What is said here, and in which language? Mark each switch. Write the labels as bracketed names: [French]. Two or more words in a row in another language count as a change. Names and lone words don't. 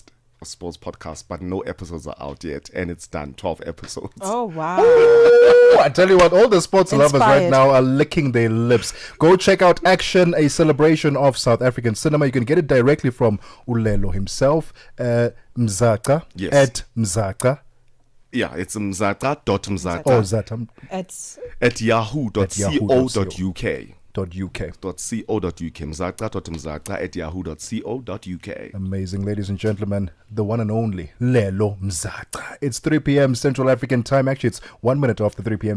[English] A sports podcast, but no episodes are out yet, and it's done 12 episodes. Oh wow. I tell you what, all the sports lovers right now are licking their lips. Go check out Action, a celebration of South African cinema. You can get it directly from Ulelo himself, Mzaka, at Mzaka. Yeah, it's mzaka.mzaka. Oh, Zata. At yahoo.co.uk. .co.uk. Mzaka.mzaka at yahoo.co.uk. Amazing, ladies and gentlemen, the one and only Lelo Mzaka. It's 3 p.m. Central African time. Actually, it's 1 minute after 3 p.m.